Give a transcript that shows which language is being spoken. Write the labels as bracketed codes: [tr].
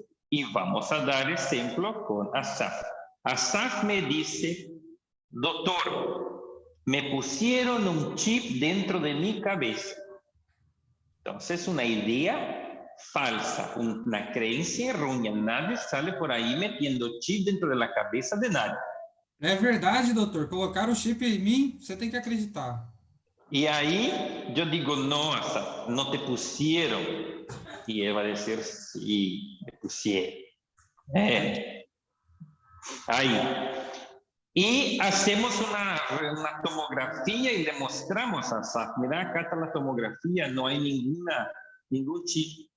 [es] Y vamos a dar ejemplo con Asaf. Asaf me dice, doctor, me pusieron un chip dentro de mi cabeza. Entonces, una idea falsa, una creencia errónea. Nadie sale por ahí metiendo chip dentro de la cabeza de nadie. [pt] É verdade, doutor. Colocaram o chip em mim, você tem que acreditar. [es] Y ahí yo digo, no, Asaf, no te pusieron. Y él va a decir, sí, me pusieron. Ahí. Y hacemos una tomografía y le mostramos a Asaf, mira, acá está la tomografía, no hay ningún chip.